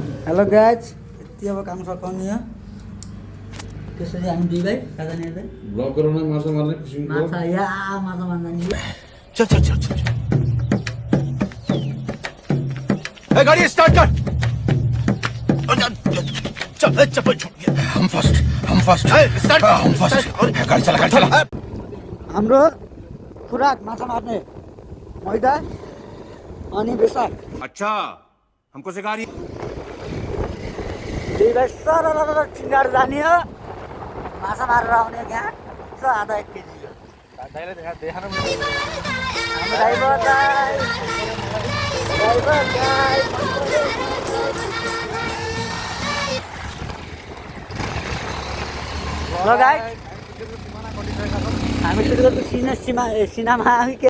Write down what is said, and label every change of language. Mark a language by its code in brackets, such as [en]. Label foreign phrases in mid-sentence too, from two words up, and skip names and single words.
[en] hello guys, [ne] यति अब काम सकाउने हो। त्यसपछि हामी दुई भाइ खाजा हेर्दै ब्लग गराउन माछा मार्ने फिसिङ माछा माछा मार्दा नि [hi] चल चल चल चल ए गाड़ी स्टार्ट कर चल चप्पल छूट गया हम [en] first start [hi] हम फर्स्ट गाड़ी चला [ne] हाम्रो खुराक माछा मार्ने मैदा अनि बेसार। [hi] अच्छा हमको सिखा रही [ne] दुई भाइ सरर ठिङ्गार जाने हो, माछा मारेर आउने यहाँ छ आधा 1 केजी हो। हाम्रो ड्राइभर दाइ ल गाइस, हामी सुरु गर्छौँ सिनेमा के